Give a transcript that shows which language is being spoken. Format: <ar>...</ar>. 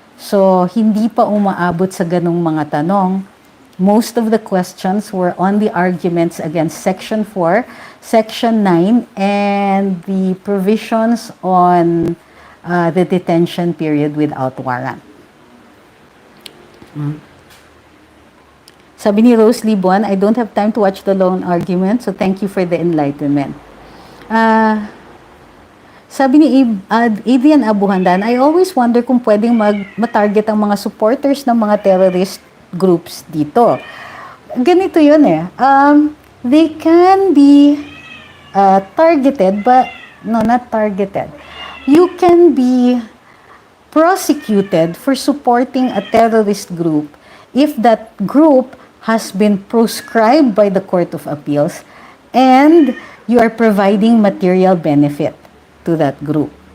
<tl>So, hindi pa umaabot sa ganung mga tanong.</tl> <en>Most of the questions were on the arguments against Section 4, Section 9, and the provisions on the detention period without warrant.</en> <tl>Sabi ni</tl> <en>Rose Libuan, I don't have time to watch the long argument, so thank you for the enlightenment.</en> <tl>Sabi ni Adrian Abuhandan,</tl> <en>I always wonder</en> <tl>kung pwedeng matarget ang mga supporters ng mga terrorist groups dito. Ganito yun eh.</tl> <en>They can be targeted, but no, not targeted. You can be prosecuted for supporting a terrorist group if that group has been proscribed by the Court of Appeals and you are providing material benefit to that group.</en>